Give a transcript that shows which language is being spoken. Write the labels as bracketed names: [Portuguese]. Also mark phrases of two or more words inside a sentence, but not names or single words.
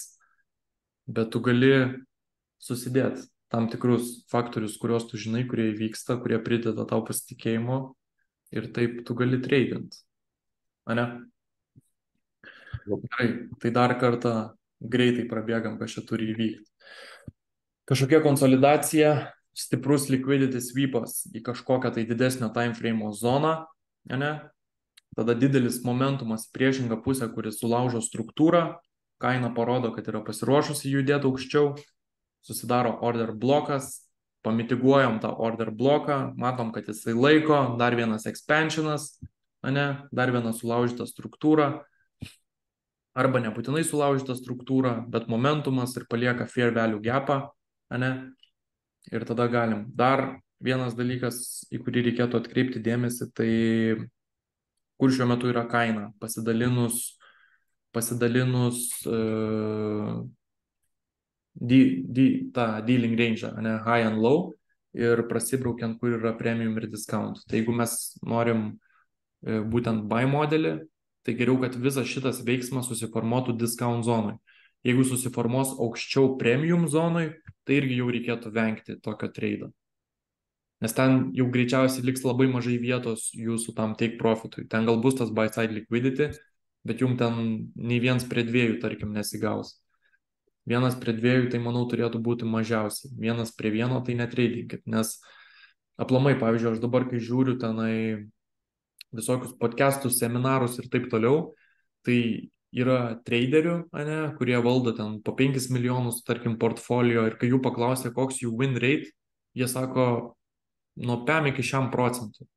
[Lithuanian] Bet tu gali susidėti tam tikrus faktorius, kuriuos tu žinai, kurie įvyksta, kurie prideda tau pasitikėjimo ir taip tu gali tradint. Ane? Gerai, tai dar kartą greitai prabėgam, kas čia turi įvykti. Kažkokia konsolidacija, stiprus [English] liquidity sweepas [Lithuanian] į kažkokią tai didesnio [English] time frame [Lithuanian] zoną, ne? Tada didelis momentumas į priešingą pusę, kuris sulaužo struktūrą, kaina parodo, kad yra pasiruošusi judėti aukščiau, susidaro order blokas, pamitiguojam tą order bloką, matom, kad jisai laiko, dar vienas expansionas, ne? Dar viena sulaužyta struktūra. Arba nebūtinai sulaužyta struktūra, bet momentumas ir palieka [English] fair value gapą, [Lithuanian] ane? Ir tada galim. Dar vienas dalykas, į kurį reikėtų atkreipti dėmesį, tai kur šiuo metu yra kaina, pasidalinus tą [English] dealing range, [Lithuanian] ane? [English] High and low, [Lithuanian] ir prasibraukiant, kur yra premium ir discount. Tai jeigu mes norim būtent buy modelį, tai geriau, kad visas šitas veiksmas susiformuotų discount zonui. Jeigu susiformuos aukščiau premium zonui, tai irgi jau reikėtų vengti tokio trade. Nes ten jau greičiausiai liks labai mažai vietos jūsų tam [English] take profitui. [Lithuanian] Ten gal bus tas [English] buy side liquidity, [Lithuanian] bet jums ten nei 1:2, tarkim, nesigaus. 1:2, tai manau turėtų būti mažiausiai. 1:1 tai netradinkit, nes aplamai, pavyzdžiui, aš dabar, kai žiūriu tenai visokius podcastus, seminarus ir taip toliau, tai yra traderių, ane, kurie valdo ten po 5 milijonus, tarkim, portfolio, ir kai jų paklausia, koks jų [English] win rate, [Lithuanian] jie sako nuo 5 iki 100%.